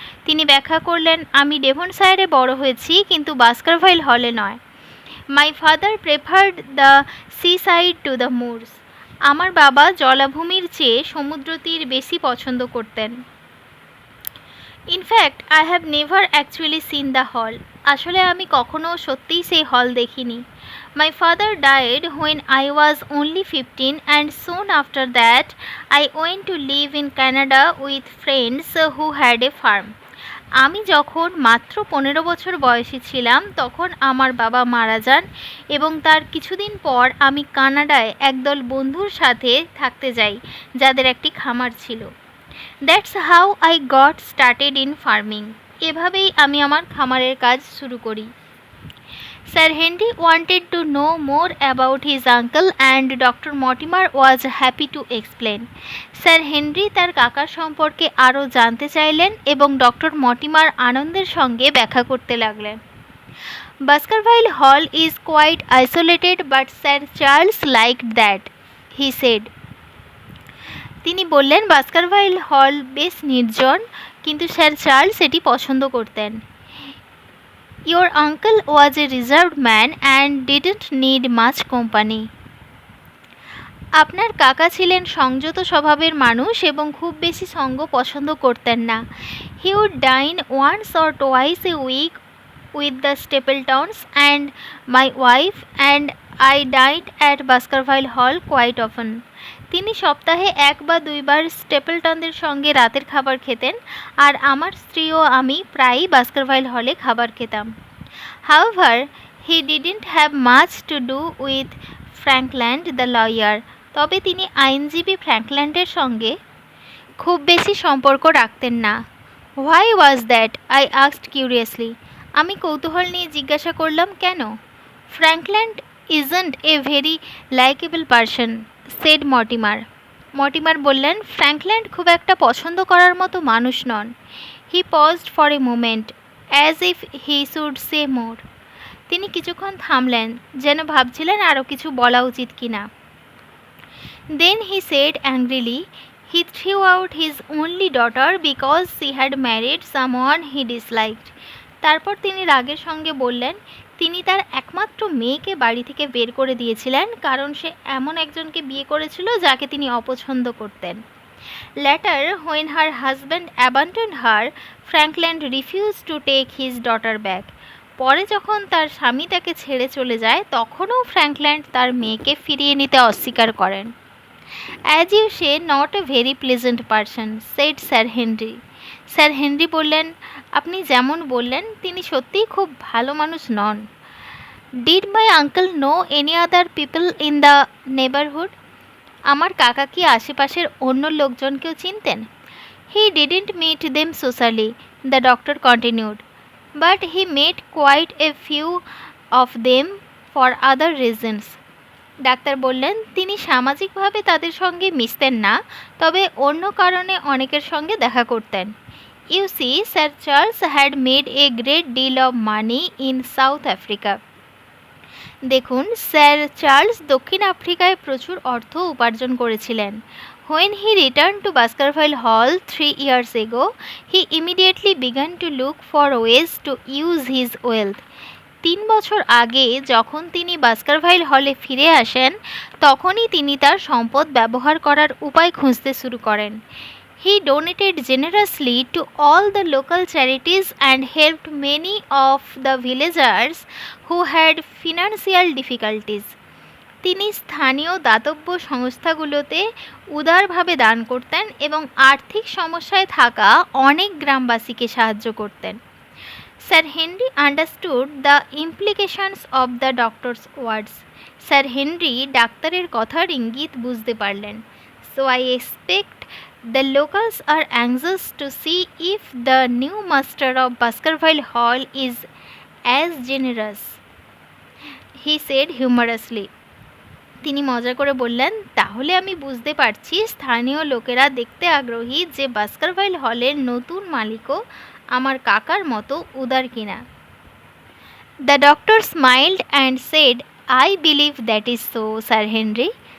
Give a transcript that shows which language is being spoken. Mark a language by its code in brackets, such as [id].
[bn] তিনি ব্যাখ্যা করলেন, আমি ডেভনশায়ারে বড় হয়েছি কিন্তু বাস্কারভাইল হলে নয়। [en] My father preferred the seaside to the moors. [bn] আমার বাবা জলাভূমির চেয়ে সমুদ্র তীর বেশি পছন্দ করতেন। [en] In fact I have never actually seen the hall. [bn] আসলে আমি কখনো সত্যিই সেই হল দেখিনি। [en] My father died when I was only 15 and soon after that I went to live in Canada with friends who had a farm. [bn] আমি যখন মাত্র 15 বছর বয়সী ছিলাম তখন আমার বাবা মারা যান এবং তার কিছুদিন পর আমি কানাডায় একদল বন্ধুর সাথে থাকতে যাই যাদের একটি খামার ছিল। [en] That's how I got started in farming. [bn] এভাবেই আমি আমার খামারের কাজ শুরু করি। [en] Sir Henry wanted to know more about his uncle and Dr. Mortimer was happy to explain. [bn] Sir Henry তার কাকার সম্পর্কে আরও জানতে চাইলেন এবং ডক্টর মর্টিমার আনন্দের সঙ্গে ব্যাখ্যা করতে লাগলেন। [en] Baskerville Hall is quite isolated but Sir Charles liked that, he said. [bn] তিনি বললেন, বাস্কারভাইল হল বেশ নির্জন, কিন্তু স্যার চার্লস এটি পছন্দ করতেন। [en] Your uncle was a reserved man and didn't need much company. [bn] আপনার কাকা ছিলেন সংযত স্বভাবের মানুষ এবং খুব বেশি সঙ্গ পছন্দ করতেন না। [en] He would dine once or twice a week with the Stapletons and my wife and I dined at Baskerville Hall quite often. [bn] তিনি সপ্তাহে 1 বা 2 বার স্টেপলটনদের সঙ্গে রাতের খাবার খেতেন আর আমার স্ত্রী ও আমি প্রায়ই বাস্কারভাইল হলে খাবার খেতাম। [en] However, he didn't have much to do with Frankland the lawyer. [bn] তবে তিনি আইনজীবী ফ্র্যাঙ্কল্যান্ডের সঙ্গে খুব বেশি সম্পর্ক রাখতেন না। [en] Why was that? I asked curiously. [bn] আমি কৌতূহল নিয়ে জিজ্ঞাসা করলাম, কেন? [en] Frankland isn't a very likable person, said Mortimer. [bn] Mortimer বললেন, ফ্র্যাঙ্কল্যান্ড খুব একটা পছন্দ করার মতো মানুষ নন। [en] He paused for a moment, as if he should say more. [bn] তিনি কিছুক্ষণ থামলেন, যেন ভাবছিলেন আরও কিছু বলা উচিত কিনা। [en] Then he said angrily, he threw out his only daughter because she had married someone he disliked. [bn] তারপর তিনি রাগের সঙ্গে বললেন, তিনি তার একমাত্র মেয়েকে বাড়ি থেকে বের করে দিয়েছিলেন কারণ সে এমন একজনকে বিয়ে করেছিল যাকে তিনি অপছন্দ করতেন। [en] Later, when her husband abandoned her, Frankland refused to take his daughter back. [bn] পরে যখন তার স্বামী তাকে ছেড়ে চলে যায় তখনও ফ্র্যাঙ্কল্যান্ড তার মেয়েকে ফিরিয়ে নিতে অস্বীকার করেন। [en] As you say, not a very pleasant person, said Sir Henry. [bn] Sir Henry বললেন, আপনি যেমন বললেন তিনি সত্যিই খুব ভালো মানুষ নন। [en] Did my uncle know any other people in the neighborhood? [bn] আমার কাকা কি আশেপাশের অন্য লোকজনকেও চিনতেন? [en] He didn't meet them socially, the doctor continued, but he met quite a few of them for other reasons. [bn] Doctor বললেন, তিনি সামাজিকভাবে তাদের সঙ্গে মিশতেন না, তবে অন্য কারণে অনেকের সঙ্গে দেখা করতেন। [en] You see, Sir Charles had made a great deal of money in South Africa. [bn] দেখুন, স্যার চার্লস দক্ষিণ আফ্রিকায় প্রচুর অর্থ উপার্জন করেছিলেন। [en] When he returned to Baskerville Hall 3 years ago, he immediately began to look for ways to use his wealth. [bn] 3 বছর আগে যখন তিনি বাস্কারভাইল হলে ফিরে আসেন তখনই তিনি তার সম্পদ ব্যবহার করার উপায় খুঁজতে শুরু করেন। [en] He donated generously to all the local charities and helped many of the villagers who had financial difficulties. [bn] তিনি স্থানীয় দাতব্য সংস্থাগুলোতে উদারভাবে দান করতেন এবং আর্থিক সমস্যায় থাকা অনেক গ্রামবাসীকে সাহায্য করতেন। [en] Sir Henry understood the implications of the doctor's words. [bn] Sir Henry ডাক্তারের কথার ইঙ্গিত বুঝতে পারলেন. [en] So I expect the locals are anxious to see if the new master of Baskerville Hall is as generous, he said humorously. [bn] তিনি মজা করে বললেন, তাহলে আমি বুঝতে পারছি স্থানীয় লোকেরা দেখতে আগ্রহী যে বাস্কারভাইল হলের নতুন মালিকও আমার কাকার মতো উদার কিনা। [en] The doctor smiled and said, I believe that is so, sir Henry.